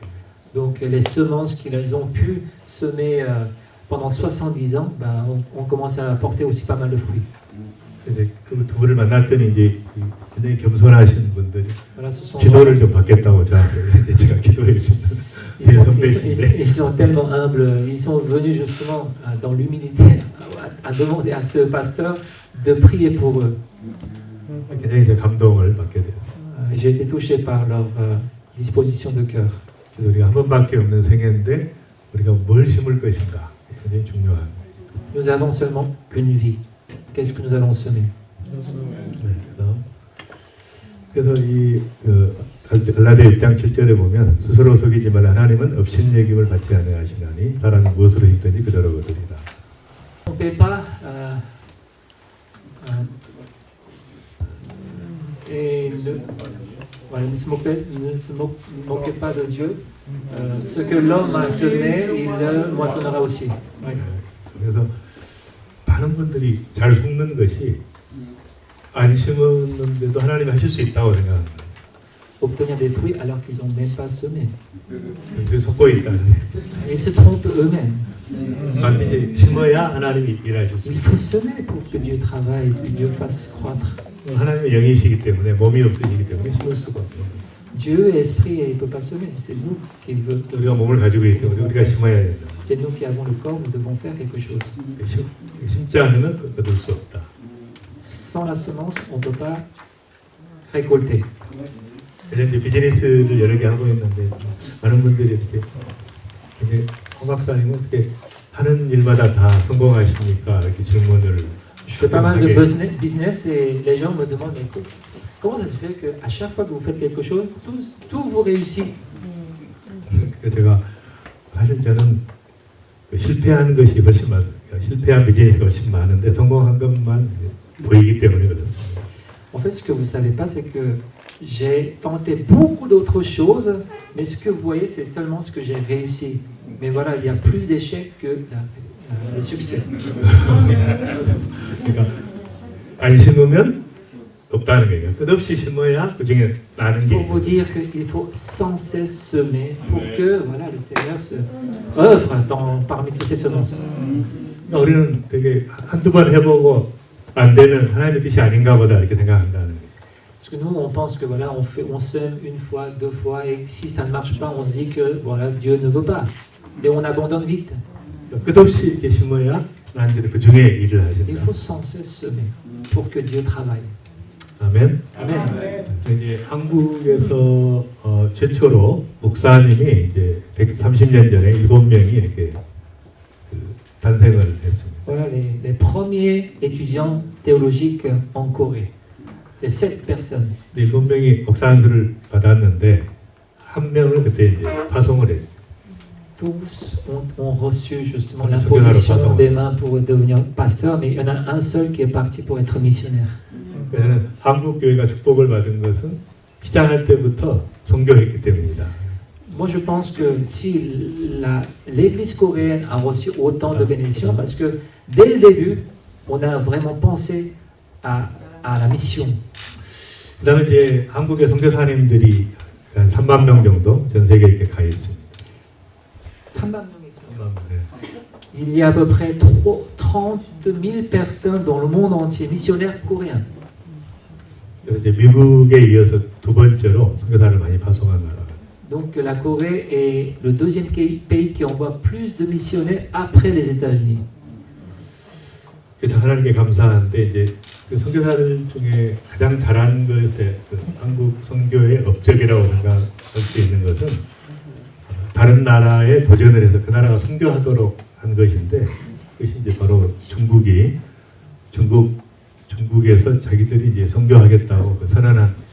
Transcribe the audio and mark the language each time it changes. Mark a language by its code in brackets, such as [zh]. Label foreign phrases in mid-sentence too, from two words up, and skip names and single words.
[fr] Donc les semences qu'ils ont pu semer pendant 70 ans, on commence à porter aussi pas mal de fruits. [ko] 이제 그 두 분을 만났더니 이제 굉장히 겸손하신 분들이 [fr] Voilà, ce sont [ko] 기도를 좀 받겠다고 저한테 제가 기도해 주셨던 [fr] ils sont tellement humbles, ils sont venus justement dans l'humilité à demander à ce pasteur de prier pour eux. [ko] 굉장히 이제 감동을 받게 됐어요. [fr] J'ai été touché par leur disposition de cœur. [ko] 그래서 우리가 한 번밖에 없는 생애인데 우리가 뭘 심을 것인가 굉장히 중요한 거예요. [fr] Nous avons seulement qu'une vie. Qu'est-ce que nous allons semer? [ko] 그래서 이 갈라디아 6장 7절에 보면 스스로 속이지 말라 하나님은 업신여김을 받지 아니하시나니 사람이 무엇으로 힘든지 그대로 거두리라. [fr] On ne paie pas et voilà, ne se moquez pas de Dieu. Ce que l'homme a semé, il le moissonnera aussi. Ouais. [ko] 그래서 많은 분들이 잘 속는 것이 안 심었는데도 하나님이 하실 수 있다고 생각합니다. [fr] Obtenir des fruits alors qu'ils n'ont même pas semé. [ko] 그래서 속고 있다는. [fr] Ils se trompent eux-mêmes. [ko] 반드시 심어야 하나님이 일하실 수 [fr] Il [ko] 있어요. [fr] faut semer pour que Dieu travaille, que Dieu fasse croître. [ko] 하나님의 영이시기 때문에 몸이 없으시기 때문에 심을 수가 없어요. [fr] Dieu est esprit et il ne peut pas semer. C'est nous qui veut. [ko] 우리가 몸을 가지고 있기 때문에 우리가 심어야 된다. [fr] C'est nous qui avons le corps, nous devons faire quelque chose. [ko] 심지 않으면 거둘 수 없다. [fr] Sans la semence, on ne peut pas récolter. [ko] 그래서 이제 비즈니스를 여러 개 하고 있는데 많은 분들이 이렇게 굉장히 홍 박사님은 어떻게 하는 일마다 다 성공하십니까? 이렇게 질문을 [fr] Je fais pas mal de business et les gens me demandent mais comment ça se fait qu'à chaque fois que vous faites quelque chose, tout vous réussit. [ko] 그래서 제가 사실 저는 실패한 것이 훨씬 많습니다. 실패한 비즈니스가 훨씬 많은데 성공한 것만 보이기 때문에 그렇습니다. [fr] En fait, ce que vous ne savez pas, c'est que j'ai tenté beaucoup d'autres choses, mais ce que vous voyez, c'est seulement ce que j'ai réussi. Mais voilà, il y a plus d'échecs que le succès. [ko] 그러니까 안 심으면 없다는 거예요. 끝없이 심어야 그 중에 나는 게 [fr] Pour vous dire qu'il faut sans cesse semer pour que voilà, le Seigneur se œuvre parmi toutes ces semences. [ko] 우리는 되게 한두 번 해보고 안 되면 하나님의 뜻이 아닌가 보다 이렇게 생각한다는 거예요. [fr] Parce que nous, on pense que voilà, on sème une fois, deux fois, et si ça ne marche pas, on se dit que voilà, Dieu ne veut pas. Et on abandonne vite. [ko] 끝없이 이렇게 심어야 하나님께서 그 중에 일을 [fr] Il [ko] 하신다. [fr] faut sans cesse semer pour que Dieu travaille. [ko] 아멘. [fr] Amen. [ko] 이제 한국에서 최초로 목사님이 이제 130년 전에 7명이 이렇게 탄생을 했습니다. [fr] Voilà les premiers étudiants théologiques en Corée. Les 7 personnes. [ko] 7명이 목사안수를 받았는데 한 명은 그때 이제 파송을 했죠. [fr] Tous ont reçu justement Comme l'imposition secrétaire des mains pour devenir pasteur, mais il y en a un seul qui est parti pour être missionnaire. [ko] 그래서 한국 교회가 축복을 받은 것은 시작할 때부터 선교했기 때문이다. [fr] Moi, je pense que si l'Église coréenne a reçu autant de bénédictions, parce que dès le début, on a vraiment pensé à la mission. [ko] 그다음에 이제 한국의 선교사님들이 한 3만 명 정도 전 세계에 이렇게 가 있습니다. 3만 명이 있습니다. 3만 명. [fr] Il y a à peu près 30 000 personnes dans le monde entier, missionnaires coréens. [ko] 그래서 이제 미국에 이어서 두 번째로 선교사를 많이 파송한 나라. [fr] Donc la Corée est le deuxième pays qui envoie plus de missionnaires après les États-Unis. [ko] 그래서 하나님께 감사한데 이제 그 선교사들 중에 가장 잘한 것에 그 한국 선교의 업적이라고 생각할 수 있는 것은 다른 나라에 도전을 해서 그 나라가 선교하도록 한 것인데 그것이 이제 바로 중국에서 자기들이 이제 선교하겠다고 그 선언한